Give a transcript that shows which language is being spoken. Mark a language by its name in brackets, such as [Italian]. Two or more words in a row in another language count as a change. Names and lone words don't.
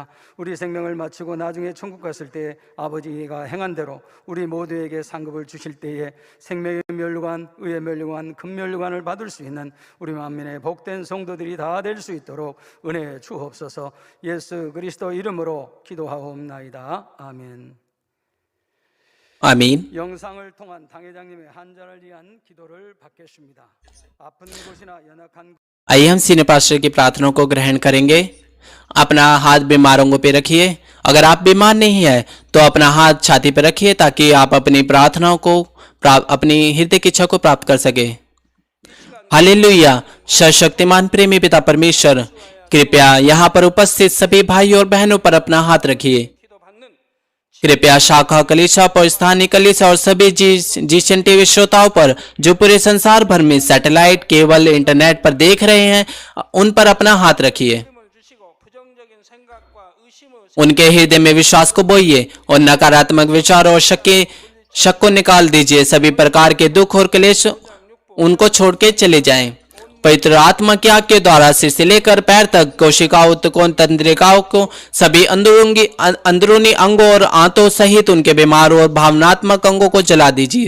[Korean] 우리 생명을 마치고 나중에 천국 갔을 때 아버지가 행한 대로 우리 모두에게 상급을 주실 때에 생명의 멸류관, 의의 멸류관, 금멸류관을 받을 수 있는 우리 만민의 복된 성도들이 다 될 수 있도록 은혜 주옵소서. 예수 그리스도 이름으로 기도하옵나이다. 아멘. [Hindi] आमीन। [Korean] 영상을 통한 당회장님의 한자를 위한 기도를 받겠습니다. 아픈 곳이나 연약한 [Hindi] आइए हम [English] senior pastor [Hindi] की प्रार्थना को ग्रहण करेंगे। अपना हाथ बीमारों पे रखिए। अगर आप बीमार नहीं है तो अपना हाथ छाती पर रखिए ताकि आप अपनी प्रार्थनाओं को अपनी हृदय की इच्छा को प्राप्त कर सके। हालेलुया। सर्वशक्तिमान प्रेमी पिता परमेश्वर, कृपया यहाँ पर उपस्थित सभी भाई और बहनों पर अपना हाथ रखिए। कृपया शाखा कलीसिया पर, स्थानीय कलीसिया और सभी जीशन टीवी श्रोताओं पर जो पूरे संसार भर में सैटेलाइट, केबल, इंटरनेट पर देख रहे हैं, उन पर अपना हाथ रखिए। [Korean] 힘을 주시고 부정적인 생각 [Hindi] उनके हृदय में विश्वास को बोइए और नकारात्मक विचार और शक को निकाल दीजिए। सभी प्रकार के दुख और क्लेश उनको छोड़ के चले जाएं। पवित्र आत्मा की आग के द्वारा सिर से लेकर पैर तक कोशिकाओं, ऊतकों, तंत्रिकाओं को, सभी अंदरूनी अंगों और आंतों सहित उनके बीमार और भावनात्मक अंगों को जला दीजिए।